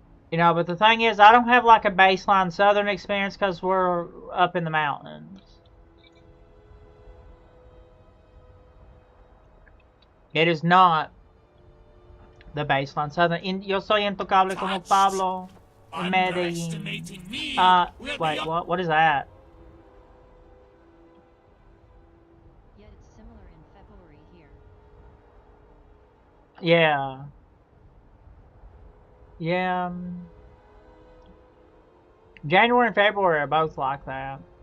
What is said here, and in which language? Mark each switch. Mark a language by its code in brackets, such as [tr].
[en] You know, but the thing is, I don't have like a baseline southern experience because we're up in the mountains. It is not the baseline southern. [es] Yo soy intocable como Pablo en Medellín. [en] Wait, what is that? Yet it's similar in February here. Yeah. Yeah. January and February are both like that.